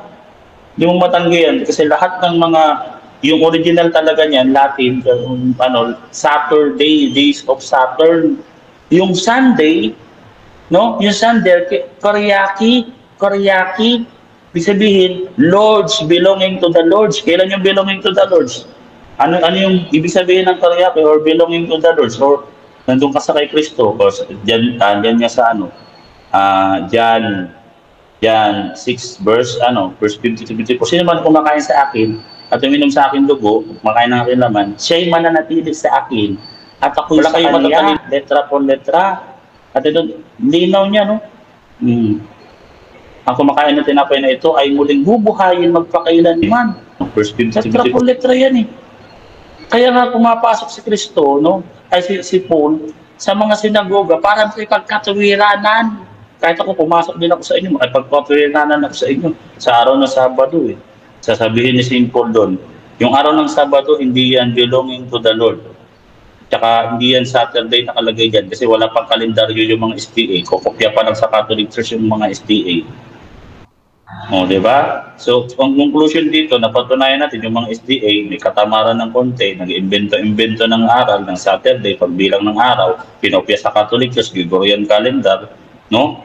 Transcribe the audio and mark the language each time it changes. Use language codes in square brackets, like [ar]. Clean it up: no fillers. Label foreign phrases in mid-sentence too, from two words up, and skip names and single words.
[tl] Hindi mo matanggihan kasi lahat ng mga, yung original talaga niyan, [en] Latin, Saturday, days of Saturn. [tl] Yung Sunday, yung Sunday, Kyriaki, ibig sabihin, [en] Lords, belonging to the Lords. [tl] Kailan yung [en] belonging to the Lords? [tl] Ano yung ibig sabihin ng Kyriaki or [en] belonging to the Lords? [tl] Or nandun ka sa kay Kristo, or dyan nga sa John 6 [en] verse 50 to 54. [tl] Sino man kumakain sa akin at uminom sa akin dugo, kumakain ng akin laman, siya'y mananatili sa akin at ako'y sa kanya, [es] letra por letra. [tl] At ito, linaw niya, ang kumakain ng tinapay na ito ay muling bubuhayin magpakailanman. [en] Verse 50 to 54. [es] Letra por letra [tl] yan Kaya nga pumapasok si Kristo, si Paul, sa mga sinagoga para makipagkatuwiranan. Kahit ako pumasok din ako sa inyo, makipagpapirinanan ako sa inyo sa araw ng Sabado Sasabihin ni St. Paul doon, Yung araw ng Sabado, hindi yan [en] belonging to the Lord. [tl] Tsaka hindi yan Saturday nakalagay dyan kasi wala pang kalendaryo yung mga SDA. Kukopya pa lang sa Catholic Church yung mga SDA. O, di ba? So, ang conclusion dito, napatunayan natin yung mga SDA, may katamaran ng konti, nag-invento ng aral ng Saturday, pagbilang ng araw, pinopya sa Catholic Church, Gregorian calendar, no?